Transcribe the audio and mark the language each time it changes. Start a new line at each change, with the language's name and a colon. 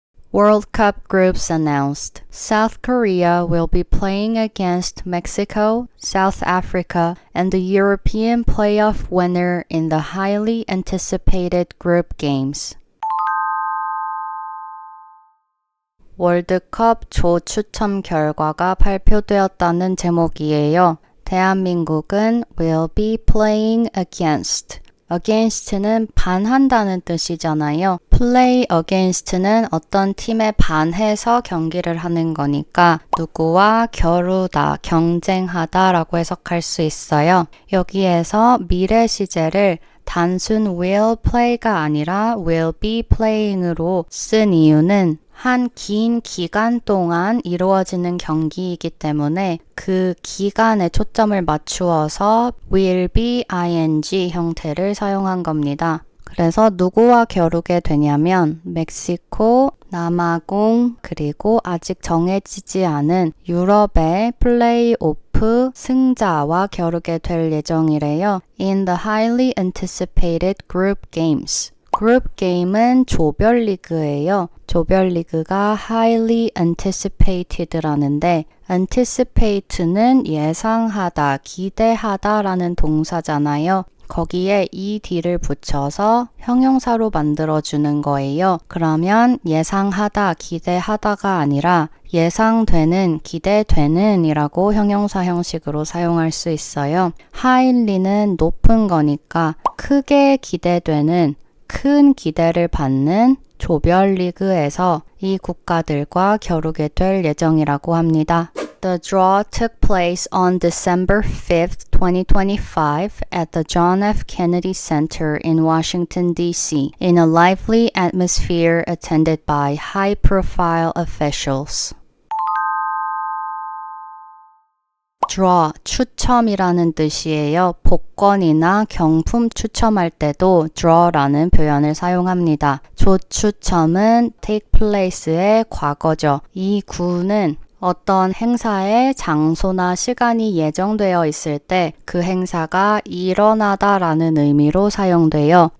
English: World Cup groups announced. South Korea will be playing against Mexico, South Africa, and the European playoff winner in the highly anticipated group games.
Korean: 월드컵 조 추첨 결과가 발표되었다는 제목이에요.
English: 대한민국은 will be playing against.
Korean: against는 반한다는 뜻이잖아요. play against는 어떤 팀에 반해서 경기를 하는 거니까 누구와 겨루다, 경쟁하다 라고 해석할 수 있어요. 여기에서 미래 시제를 단순 will play가 아니라 will be playing으로 쓴 이유는 한 긴 기간 동안 이루어지는 경기이기 때문에 그 기간에 초점을 맞추어서 will be ing 형태를 사용한 겁니다. 그래서 누구와 겨루게 되냐면 멕시코, 남아공, 그리고 아직 정해지지 않은 유럽의 플레이오프 승자와 겨루게 될 예정이래요.
English: In the highly anticipated group games.
Korean: 그룹 게임은 조별리그예요. 조별리그가 highly anticipated라는데 anticipate는 예상하다, 기대하다라는 동사잖아요. 거기에 ed를 붙여서 형용사로 만들어주는 거예요. 그러면 예상하다, 기대하다가 아니라 예상되는, 기대되는 이라고 형용사 형식으로 사용할 수 있어요. highly는 높은 거니까 크게 기대되는, 큰 기대를 받는 조별리그에서 이 국가들과 겨루게 될 예정이라고 합니다.
English: The draw took place on December 5th, 2025 at the John F. Kennedy Center in Washington, D.C. in a lively atmosphere attended by high-profile officials.
Korean: draw, 추첨이라는 뜻이에요. 복권이나 경품 추첨할 때도 draw라는 표현을 사용합니다. 조추첨은 take place의 과거죠. 이 구는 어떤 행사의 장소나 시간이 예정되어 있을 때 그 행사가 일어나다라는 의미로 사용돼요.